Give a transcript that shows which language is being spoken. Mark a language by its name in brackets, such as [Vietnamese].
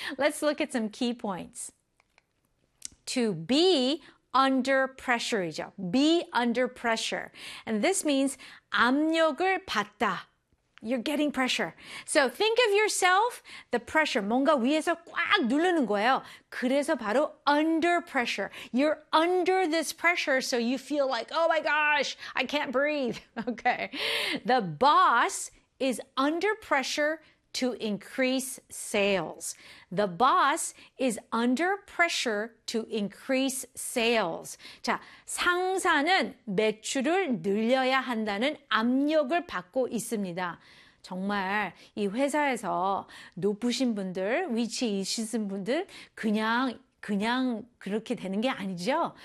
[English] Let's look at some key points. To be under pressure이죠. Be under pressure. And this means [Korean] 압력을 받다. [English] You're getting pressure. So think of yourself, the pressure. [Korean] 뭔가 위에서 꽉 누르는 거예요. 그래서 바로 [English] under pressure. You're under this pressure, so you feel like, oh my gosh, I can't breathe. Okay. The boss is under pressure to increase sales. The boss is under pressure to increase sales. [Korean] 자, 상사는 매출을 늘려야 한다는 압력을 받고 있습니다. 정말 이 회사에서 높으신 분들, 위치에 있으신 분들 그냥 그렇게 되는 게 아니죠.